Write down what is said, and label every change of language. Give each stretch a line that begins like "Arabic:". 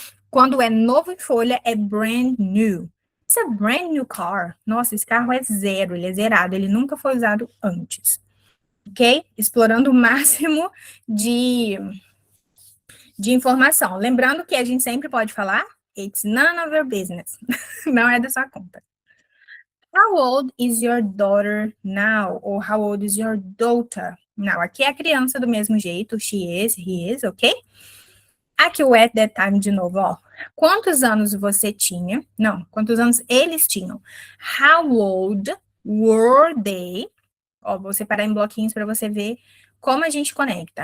Portuguese: Quando é novo em folha, é
English: brand new. It's a brand new car.
Portuguese: Nossa, esse carro é zero, ele é zerado, ele nunca foi usado antes. Ok? Explorando o máximo de, de informação. Lembrando que a gente sempre pode falar,
English: it's none of your business.
Portuguese: Não é da sua conta.
English: How old is your daughter now? Ou how old is your daughter now?
Portuguese: Aqui é a criança do mesmo jeito,
English: she is, he is,
Portuguese: ok? Aqui o
English: at that time
Portuguese: de novo, ó. Quantos anos você tinha? Não, quantos anos eles tinham?
English: How old were they?
Portuguese: Ó, vou separar em bloquinhos para você ver como a gente conecta.